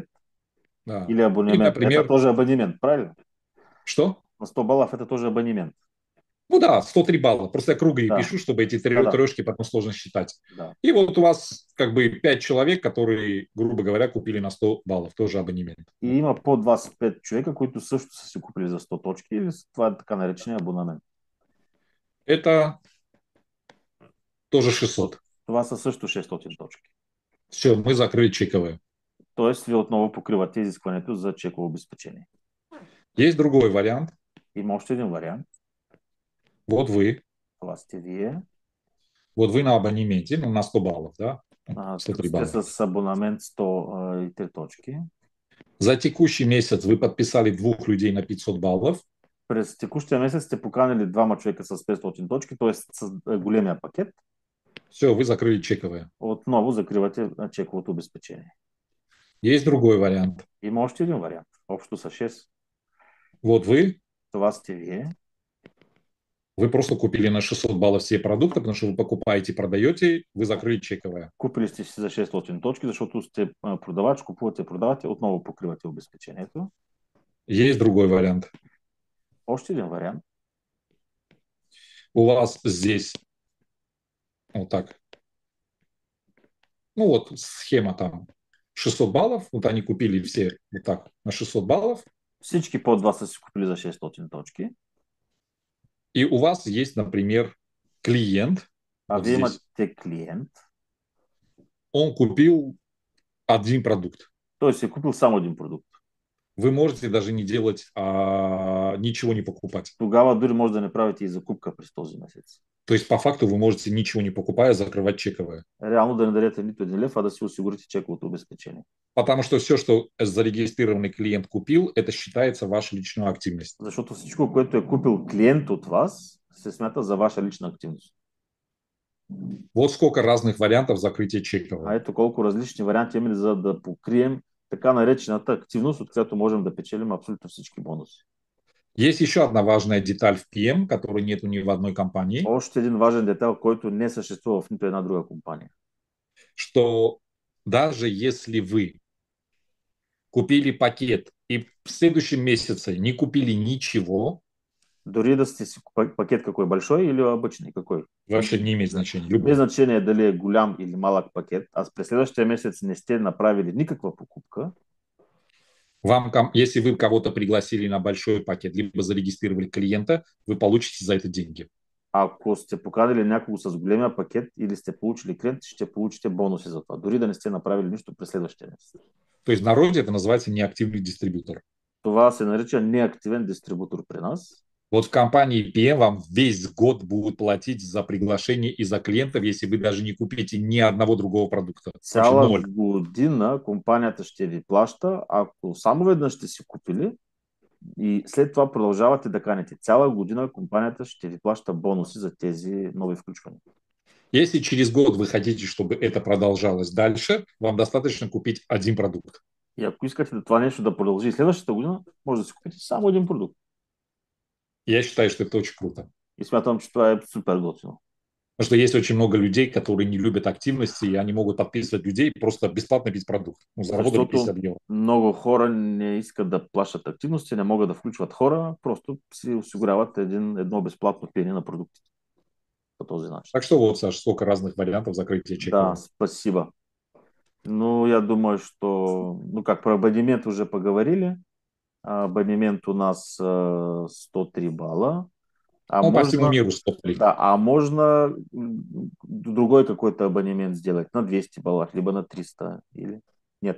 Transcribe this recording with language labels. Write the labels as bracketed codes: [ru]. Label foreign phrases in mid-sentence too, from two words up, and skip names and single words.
[ru] Да. Или И, абонемент. например, Это тоже абонемент, правильно? что? На 100 баллов это тоже абонемент. Ну да, 103 балла. Просто я круглые Да. пишу, чтобы эти Да-да. трешки потом сложно считать. Да. И вот у вас как бы 5 человек, которые, грубо говоря, купили на 100 баллов, тоже абонемент. [bg] И има под вас 5 човека, които също са си купили за 100 точки. Или това е така наречения абонамент. [ru] Это тоже 600. [bg] Това са също 600 точки. [ru] Все, мы закрыли чековые. [bg] Тоест, вие отново покривате изискването за чеково обезпечение. [ru] Есть другой вариант. [bg] Има още един вариант. [ru] Вот вы. [bg] Това сте вие. [ru] Вот вы на абонементе, ну, на 100 баллов, да? 103 [bg] Сте [ru] балла. [bg] с абонамент 103 точки. [ru] За текущий месяц вы подписали 2 людей на 500 баллов. [bg] През текущия месец сте поканили двама човека с 500 точки, т.е. с големия пакет. [ru] Все, вы закрыли чековые. [bg] Отново закривате чековото обезпечение. [ru] Есть другой вариант. [bg] Има още един вариант. Общо са 6. [ru] Вот вы. [bg] Това сте вие. [ru] Вы просто купили на 600 баллов все продукты, потому что вы покупаете и продаете, вы закрыли чековое. [bg] Купили сте си за 600 точки, защото сте продавач, купувате, продавате, отново покривате обезпечението. [ru] Есть другой вариант. [bg] Още един вариант. [ru] У вас здесь вот так. Ну вот схема там 600 баллов. Вот они купили все вот так на 600 баллов. [bg] Всички под вас са си купили за 600 точки. [ru] И у вас есть, например, клиент. [bg] А [ru] вот [bg] вие [ru] здесь. [bg] имате клиент. [ru] Он купил один продукт. [bg] Той си е купил само един продукт. [ru] Вы можете даже не делать, ничего не покупать. [bg] Тогава дори може да не правите и закупка през този месец. [ru] То есть по факту вы можете, ничего не покупая, закрывать чековые. [bg] Реално да не дадете нито един лев, а да си осигурите чековото обезпечение. [ru] Потому что все, что зарегистрированный клиент купил, это считается ваша личная активность. [bg] Защото всичко, което е купил клиент от вас, се смята за ваша лична активност. [ru] Вот сколько разных вариантов закрытия [bg] А [ru] чекового. [bg] ето колко различни варианти имаме за да покрием така наречената активност, от която можем да печелим абсолютно всички бонуси. [ru] Есть еще одна важная деталь в PM, которой нету ни в одной компании, [bg] Още един важен детайл, който не съществува в нито една друга компания. [ru] что даже если вы купили пакет и в следующем месяце не купили ничего, [bg] Дори да сте си [ru] пакет какой, большой или обычный какой? вообще не имеет значения, [bg] Без [ru] любой. [bg] значение дали е голям или малък пакет, а през следващия месец не сте направили никаква покупка, [ru] Если вы кого-то пригласили на большой пакет, либо зарегистрировали клиента, вы получите за это деньги. [bg] ако сте поканили някого с големия пакет или сте получили клиент, ще получите бонуси за това, дори да не сте направили нищо през следващия месец. [ru] То есть в народе это называется неактивный дистрибьютор. [bg] Това се нарича неактивен дистрибутор при нас. [ru] Вот в компании PM вам весь год будут платить за приглашение и за клиентов, если вы даже не купите ни одного другого продукта. Вообще [bg] Цяла [ru] ноль. [bg] година компанията ще ви плаща, ако само веднъж сте си купили и след това продължавате да канете. Цяла година компанията ще ви плаща бонуси за тези нови включвания. [ru] Если через год вы хотите, чтобы это продолжалось дальше, вам достаточно купить один продукт. [bg] И ако искате да това нещо да продължи следващата година, може да си купите само един продукт. [ru] Я считаю, что это очень круто. [bg] И смятам, че това е супер готино. [ru] Потому что есть очень много людей, которые не любят активности, и они могут подписывать людей и просто бесплатно пить продукт. Ну, заработали [bg] Защото [ru] 50 евро. [bg] много хора не искат да плащат активности, не могат да включват хора, просто си осигуряват едно безплатно пиене на продуктите по този начин. [ru] Так что вот, Саш, сколько разных вариантов закрытия Да, чекового. спасибо. Ну, я думаю, что, ну как, про абонемент уже поговорили. Абонемент у нас 103 балла. А Ну, по всему можно, миру стопли. да, а можно другой какой-то абонемент сделать на 200 баллов, либо на 300, или нет.